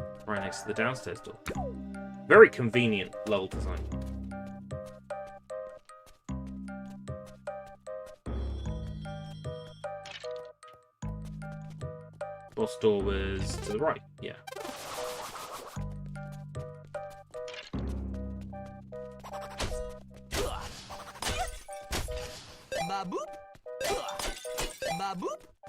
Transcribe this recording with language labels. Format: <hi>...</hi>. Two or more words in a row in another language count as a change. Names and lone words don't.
<en>right next to the downstairs door. Very convenient level design. Boss door was to the right, yeah. Ba-boop. Ba-boop.</en>